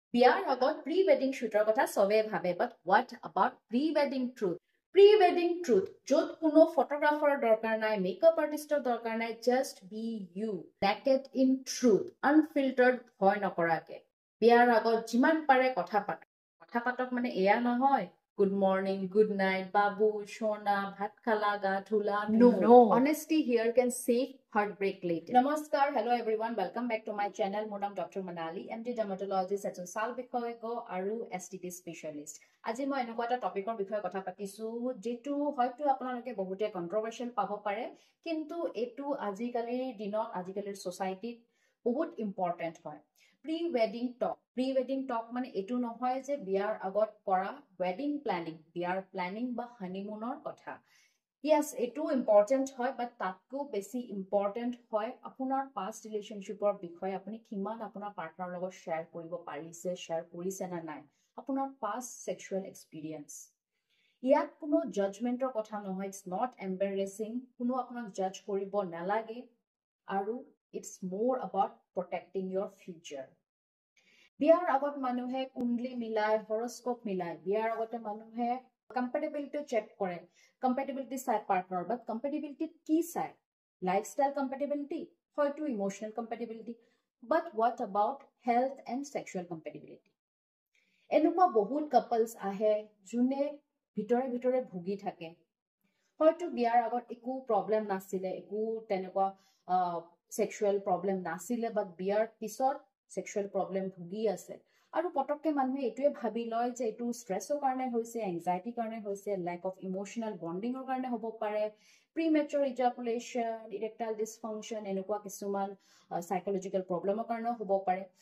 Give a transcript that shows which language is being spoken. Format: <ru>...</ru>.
<as>বিয়াৰ আগত প্ৰি ৱেডিং শ্বুটৰ কথা চবে ভাবে,</as> <en>But what about pre ৱেডিং truth?</en> <as>প্ৰি ৱেডিং ট্ৰুথ, য'ত কোনো ফটোগ্ৰাফাৰৰ দৰকাৰ নাই, মেকআপ আৰ্টিষ্টৰ দৰকাৰ নাই,</as> <en>just be you, naked in truth,</en> <as>আনফিল্টাৰ্ড, ভয় নকৰাকে। বিয়াৰ আগত যিমান পাৰে কথা পাতক মানে এয়া নহয় good morning, good night, babu, shona, bhat khala, ga thula. No.</as> <en>Honesty here can save heartbreak later. Namaskar, hello everyone. Welcome back to my channel. My name is Dr. Manali, MD dermatologist at Sal Bikhoyko Aru STD specialist.</en> <as>আজি মই এনেকুৱা এটা টপিকৰ বিষয়ে কথা পাতিছো যেটো হয়তো আপোনালোকে বহুতে কন্ট্ৰভাৰ্চিয়েল পাব পাৰে, কিন্তু এটো আজিকালিৰ দিনত আজিকালিৰ সোসাইটিত বহুত ইম্পৰ্টেন্ট হয়। প্ৰি ৱেডিং টক মানে এটো নহয় যে বিয়াৰ আগত কৰা ৱেডিং প্ল্যানিং, বিয়াৰ প্ল্যানিং বা হানিমুনৰ কথা। Yes, এটো ইম্পৰ্টেন্ট হয়, বাট তাতকো বেছি ইম্পৰ্টেন্ট হয় আপোনাৰ পাষ্ট ৰিলেশনশ্বিপৰ বিষয়ে আপুনি কিমান আপোনাৰ পাৰ্টনাৰৰ লগত শ্বেয়াৰ কৰিব পাৰিছে, শ্বেয়াৰ কৰিছে না নাই, আপোনাৰ পাষ্ট সেক্সুৱেল এক্সপেৰিয়েন্স। ইয়াত কোনো জাজমেন্টৰ কথা নহয়,</as> <en>it's not এম্বাৰেছিং,</en> <as>কোনো আপোনাক জাজ কৰিব নালাগে, আৰু</as> <en>it's more about protecting your future.</en> <as>বিয়াৰ আগত মানুহে কুণ্ডলি মিলাই, হৰস্কোপ মিলাই, বিয়াৰ আগতে মানুহে কম্পেটিবিলিটি চেক কৰে, কম্পেটিবিলিটি চাই পাৰ্টনাৰ, বাট কম্পেটিবিলিটি কি চাই? লাইফষ্টাইল কম্পেটিবিলিটি, হয়তো emotional compatibility,</as> <en>But what about health and sexual compatibility?</en> <as>এনেকুৱা বহুত কাপলছ আহে যোনে ভিতৰে ভুগি থাকে, হয়তো বিয়াৰ আগত একো প্ৰব্লেম নাছিলে, একো তেনেকুৱা সেক্সুৱেল প্ৰব্লেম নাছিলে, বাট বিয়াৰ পিছত সেক্সুৱেল প্ৰব্লেম ভুগি আছে, আৰু পটককে মানুহে এটোৱে ভাবি লয় যে এটো ষ্ট্ৰেছৰ কাৰণে হৈছে, এংজাইটিৰ কাৰণে হৈছে, লেক অফ ইমোশনাল বন্ডিঙৰ কাৰণে হ'ব পাৰে, প্ৰিমেচুৰ ইজাকুলেশ্যন, ইৰেক্টাইল ডিছফাংচন, এনেকুৱা কিছুমান সাইকোলজিকেল প্ৰব্লেমৰ কাৰণেও হ'ব পাৰে।</as>